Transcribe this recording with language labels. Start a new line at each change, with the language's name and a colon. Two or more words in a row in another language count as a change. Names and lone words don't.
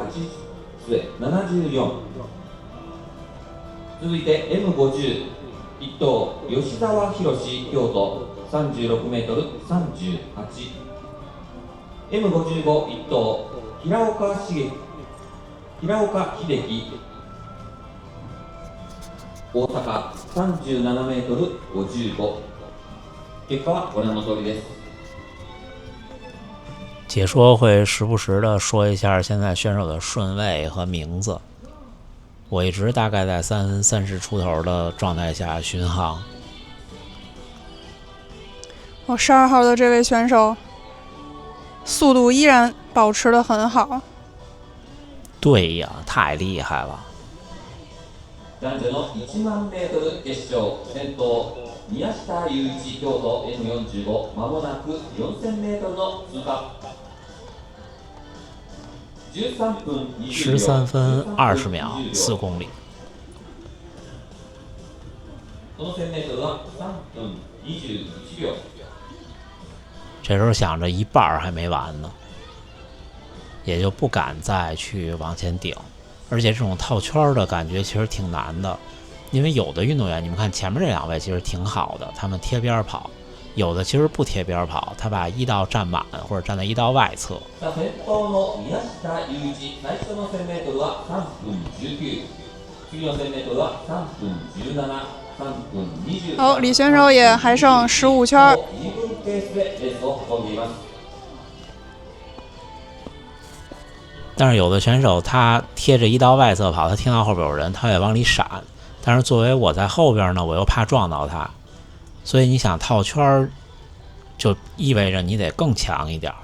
Japanese: 74 続いて M50 1等吉沢博京都36メートル38 M55 1等平岡秀樹大阪37メートル55結果はご覧の通りです。
Chinese: 解说会时不时的说一下现在选手的顺位和名字，我一直大概在3分30出头的状态下巡航。 12号的这位选手速度依然保持得很好。对呀，太厉害了。
Japanese: 男女の1万メートル決勝先頭宮下雄一京都 M45 まもなく4000メートルの通過13分20秒
Chinese: 13分20秒4公里。
Japanese: この1000メートルは3分21 秒。
Chinese: 这时候想着一半还没完呢，也就不敢再去往前顶。而且这种套圈的感觉其实挺难的，因为有的运动员，你们看前面这2位其实挺好的，他们贴边跑；有的其实不贴边跑，他把1道站满或者站在1道外侧。
Japanese: 先頭の宮下雄一最初の1000メートルは3分19、次の1000メートルは3分17、3分20。
Chinese: 好，李选手也还剩15圈。
Japanese: 2 分ペースでレースを運んでいます。
Chinese: 但是有的选手他贴着1道外侧跑，他听到后边有人，他也往里闪。但是作为我在后边呢，我又怕撞到他，所以你想套圈就意味着你得更强一点。